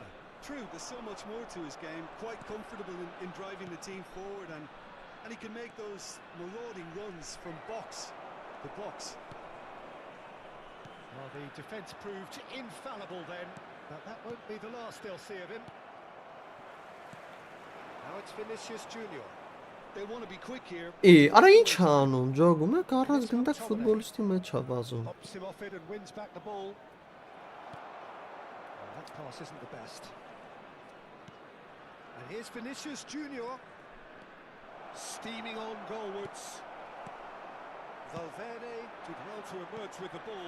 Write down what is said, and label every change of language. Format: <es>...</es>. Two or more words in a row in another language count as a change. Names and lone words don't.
<en>True, there's so much more to his game. Quite comfortable in driving the team forward, and he can make those marauding runs from box to box. Well, the defence proved infallible then, but that won't be the last they'll see of him. Now it's Vinicius Junior. They want to be quick here.</en> <hy>Արա ինչ ա անում ջոգում եք առանց գնդակ ֆուտբոլիստի մեջ ա վազում</hy> <en>Pops him off it and wins back the ball. Well, that pass isn't the best. And here's Vinicius Junior. Steaming on goalwards. Valverde did well to emerge with the ball.</en>